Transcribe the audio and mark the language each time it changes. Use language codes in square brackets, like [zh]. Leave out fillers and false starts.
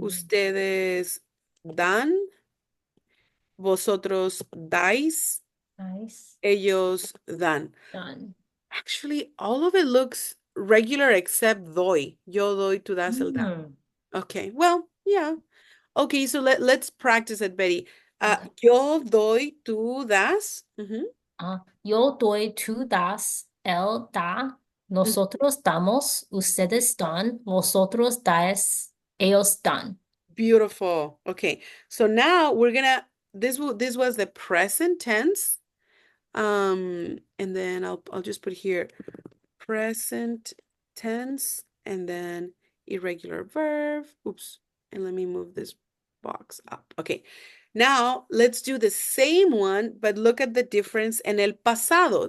[es] ustedes dan, vosotros dais, [en] nice, [es] ellos dan. [en] done. Actually, all of it looks regular except doy. [es] Yo doy, tú das, él da. Mm, [en] Okay, well, yeah. Okay, so let's practice it, Betty. okay. [es] Yo doy, tú das. Yo doy, tú das, él da, nosotros damos, ustedes dan, vosotros dais, ellos dan. [en] Beautiful. Okay. So now we're gonna this was the present tense. And then I'll just put here present tense and then irregular verb. Oops. And let me move this box up. Okay. Now let's do the same one, but look at the difference in [es] el pasado.